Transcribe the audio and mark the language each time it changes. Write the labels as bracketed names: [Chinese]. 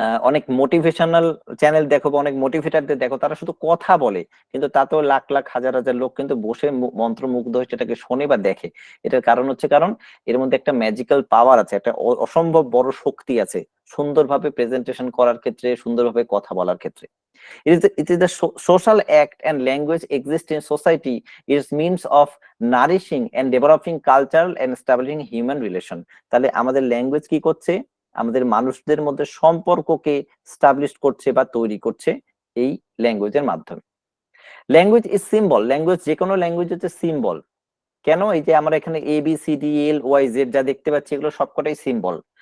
[Bangla] অনেক motivational channel দেখো বা অনেক মোটিভেটারদের দেখো, তারা শুধু কথা বলে, কিন্তু তাতেও লাখ লাখ হাজার হাজার লোক কিন্তু বসে মন্ত্রমুগ্ধ হয়ে সেটাকে শোনে বা দেখে। এটার কারণ হচ্ছে কারণ এর মধ্যে একটা ম্যাজিক্যাল পাওয়ার আছে, একটা অসম্ভব বড় শক্তি আছে সুন্দরভাবে প্রেজেন্টেশন করার ক্ষেত্রে, সুন্দরভাবে কথা বলার ক্ষেত্রে। [English] It is the social act and language exist in society is means of nourishing and developing cultural and establishing human relation. [Bangla] তাহলে আমাদের ল্যাঙ্গুয়েজ কি করছে? আমাদের মানুষদের মধ্যে সম্পর্ককে স্টাবলিশ করছে বা তৈরি করছে এই ল্যাঙ্গুয়েজের মাধ্যমে। [English] Language is symbol. [Bangla] ল্যাঙ্গুয়েজ, যে কোনো ল্যাঙ্গুয়েজ হচ্ছে সিম্বল। কেন? এই যে আমরা এখানে ABCDELYZ যা দেখতে পাচ্ছি, এগুলো সবকটাই সিম্বল।